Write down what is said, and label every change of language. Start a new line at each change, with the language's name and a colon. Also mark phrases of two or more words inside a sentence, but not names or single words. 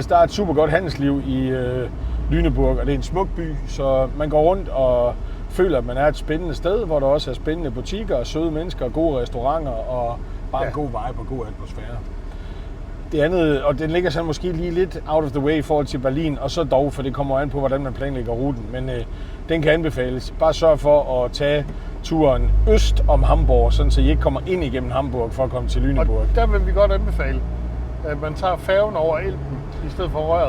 Danish: Der er et super godt handelsliv i Lüneburg, og det er en smuk by, så man går rundt og føler, at man er et spændende sted, hvor der også er spændende butikker, og søde mennesker, og gode restauranter og bare en god vibe og god atmosfære. Det andet, og den ligger så måske lige lidt
English: out of the way
Danish: i forhold til Berlin, og så dog, for det kommer an på, hvordan man planlægger ruten, men den kan anbefales. Bare sørg for at tage turen øst om Hamburg, sådan så I ikke kommer ind igennem Hamburg for at komme til Lüneburg. Og der vil vi godt anbefale, at man tager færgen over Elben i stedet for røret.